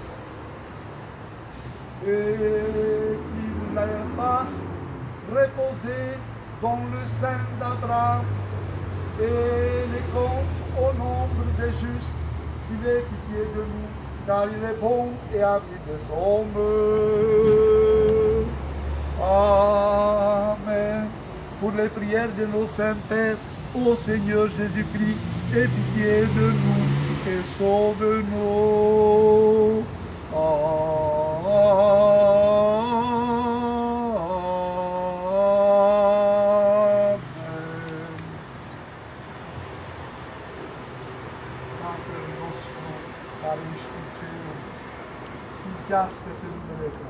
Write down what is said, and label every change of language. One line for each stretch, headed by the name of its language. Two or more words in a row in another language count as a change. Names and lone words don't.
French: et qu'il les fasse reposer dans le sein d'Abraham, et les compte au nombre des justes, qu'il ait pitié de nous, car il est bon et ami des hommes. Amen. Pour les prières de nos saints pères, ô Seigneur Jésus-Christ, aie pitié de nous et sauve-nous. Amen.
Romanian: Tatăl nostru, care ești în cerul, sfințească-se numele Tău.